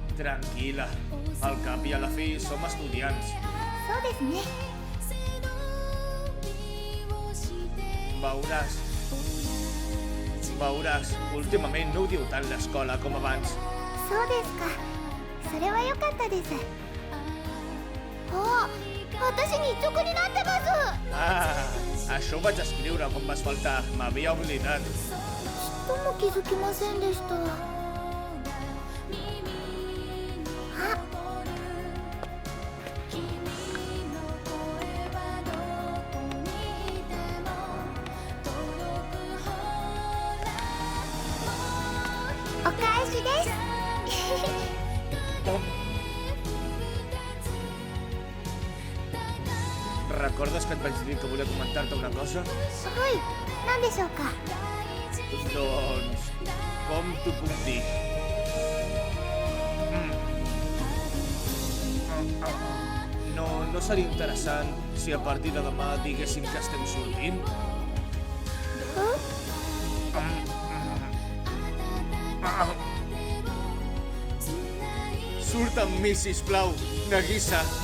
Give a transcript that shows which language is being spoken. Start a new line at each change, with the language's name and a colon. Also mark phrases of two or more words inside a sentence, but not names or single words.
Catalan: Tranquil·la. Al cap i a la fi som estudiants.
Japanese: そうですね。
Catalan: Veuràs. Veuràs. Últimament no ho diu tant l'escola com abans.
Japanese: そうですか。それは良かったです。あ、私日直になってます。
Catalan: Ah, això ho vaig escriure quan vas faltar. M'havia oblidat.
Japanese: ちっとも気づきませんでした。あ、お返しです。
Catalan: Recordes que et vaig dir que volia comentar-te una cosa?
Japanese: はい、何でしょうか。
Catalan: Doncs... com t'ho puc dir? No seria interessant si a partir de demà diguéssim que estem sortint? Surt amb mi, sisplau, Nagisa.